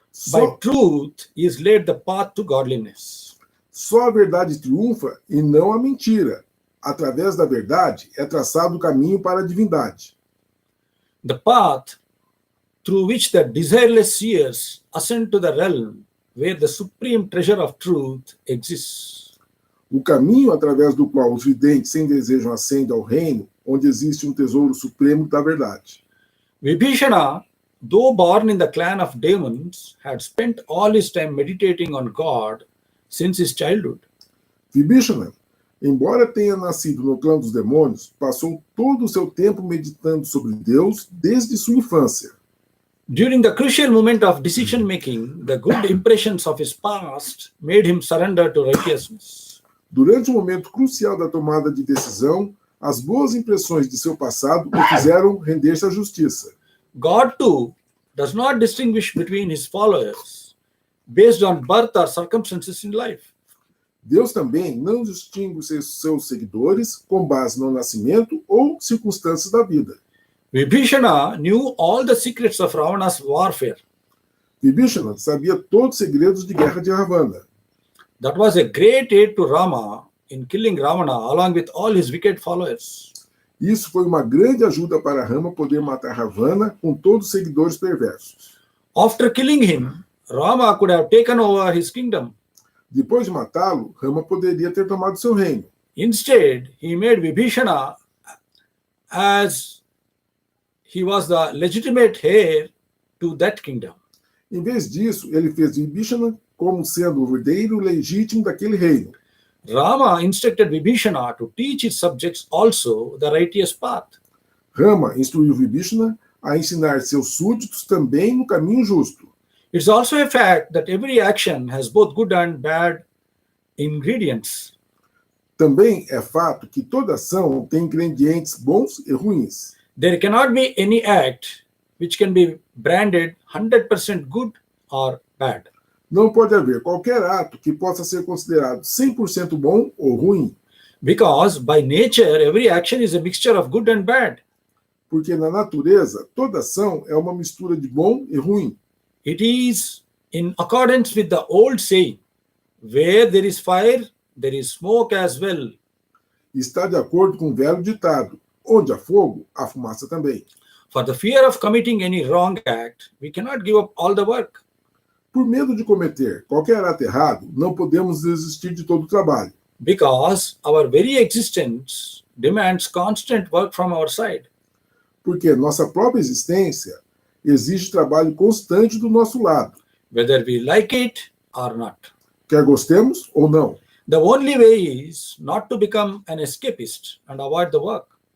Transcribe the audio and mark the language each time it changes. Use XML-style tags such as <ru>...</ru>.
<en>By truth is laid the path to godliness.</en> <pt>Só a verdade triunfa e não a mentira. Através da verdade é traçado o caminho para a divindade.</pt> <en>The path through which the desireless seers ascend to the realm where the supreme treasure of truth exists.</en> <pt>O caminho através do qual os videntes sem desejo ascendem ao reino, onde existe um tesouro supremo da verdade.</pt> <en>Vibhishana, though born in the clan of demons, had spent all his time meditating on God since his childhood.</en> <pt>Vibhishana, embora tenha nascido no clã dos demônios, passou todo o seu tempo meditando sobre Deus desde sua infância.</pt> <en>During the crucial moment of decision making, the good impressions of his past made him surrender to righteousness.</en> <pt>Durante o momento crucial da tomada de decisão, as boas impressões de seu passado o fizeram render-se à justiça.</pt> <en>God too does not distinguish between his followers based on birth or circumstances in life.</en> <pt>Deus também não distingue seus seguidores com base no nascimento ou circunstâncias da vida.</pt> <en>Vibhishana knew all the secrets of Ravana's warfare.</en> <pt>Vibhishana sabia todos os segredos de guerra de Ravana.</pt> <en>That was a great aid to Rama in killing Ravana along with all his wicked followers.</en> <pt>Isso foi uma grande ajuda para Rama poder matar Ravana com todos os seguidores perversos.</pt> <en>After killing him, Rama could have taken over his kingdom.</en> <pt>Depois de matá-lo, Rama poderia ter tomado seu reino.</pt> <en>Instead, he made Vibhishana as he was the legitimate heir to that kingdom.</en> <pt>Em vez disso, ele fez Vibhishana como sendo o herdeiro legítimo daquele reino.</pt> <en>Rama instructed Vibhishana to teach his subjects also the righteous path.</en> <pt>Rama instruiu Vibhishana a ensinar seus súditos também no caminho justo.</pt> <en>It's also a fact that every action has both good and bad ingredients.</en> <pt>Também é fato que toda ação tem ingredientes bons e ruins.</pt> <en>There cannot be any act which can be branded 100% good or bad.</en> <pt>Não pode haver qualquer ato que possa ser considerado 100% bom ou ruim,</pt> <en>Because by nature, every action is a mixture of good and bad.</en> <pt>porque na natureza toda ação é uma mistura de bom e ruim.</pt> <en>It is in accordance with the old saying, where there is fire, there is smoke as well.</en> <pt>Está de acordo com o velho ditado: onde há fogo, há fumaça também.</pt> <en>For the fear of committing any wrong act, we cannot give up all the work.</en> <pt>Por medo de cometer qualquer ato errado, não podemos desistir de todo o trabalho,</pt> <en>Because our very existence demands constant work from our side.</en> <pt>porque nossa própria existência exige trabalho constante do nosso lado,</pt> <en>Whether we like it or not.</en> <pt>quer gostemos ou não.</pt> <en>The only way is not to become an escapist and avoid the work,</en>